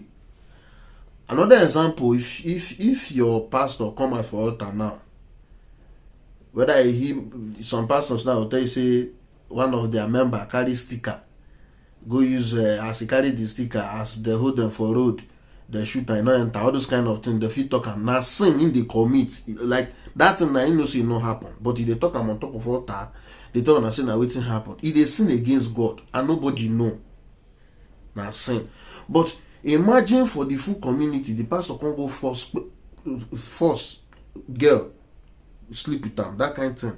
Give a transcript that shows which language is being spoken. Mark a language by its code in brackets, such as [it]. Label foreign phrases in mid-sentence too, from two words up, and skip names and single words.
[pcm] Another example, if your pastor come out for altar now, whether some pastors now will tell you say one of their member carry sticker, go use as he carry the sticker, as they hold them for road, they shoot and not enter, all those kind of things. The fit talk am na sin in the commit, like that thing na you know say no happen, but if they talk am on top of altar, they talk na say na wetin happen. If they sin against God and nobody know, na sin. But imagine for the full community, the pastor can go force girl sleep with am, that kind of thing.